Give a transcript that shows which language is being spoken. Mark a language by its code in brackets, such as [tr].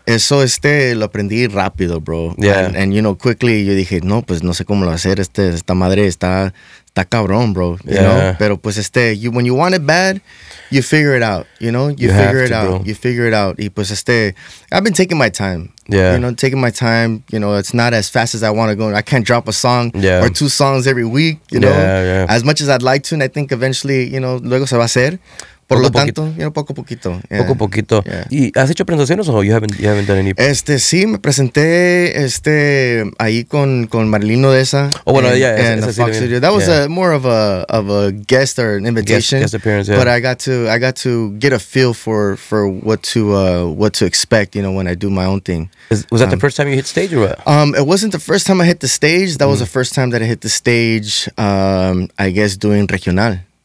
[es] Eso lo aprendí rápido, bro. [en] Yeah. And you know, quickly [es] yo dije, no, pues no sé cómo lo hacer. Esta madre está cabrón, bro. [en] You know? [es] Pero pues [en] when you want it bad, you figure it out, you know? You figure it out. Bro. You figure it out. [es] Y pues [en] I've been taking my time. Yeah. You know, taking my time. You know, it's not as fast as I want to go. I can't drop a song or 2 songs every week, you know? Yeah. As much as I'd like to, and I think eventually, you know, [es] luego se va a hacer. Por lo tanto, [en] you know, [es] poco a poquito. Yeah. Poco a poquito. [en] Yeah. [es] ¿Y has hecho presentaciones o [en] you haven't done any? [es] Sí, me presenté ahí con Marilyn Odessa. Oh, bueno, [en] and the Fox Studio. That was more of a guest or an invitation. Guest appearance, But I got to get a feel for what to expect, you know, when I do my own thing. Was that the first time you hit stage or what? It wasn't the first time I hit the stage. That was the first time that I hit the stage, I guess, doing regional.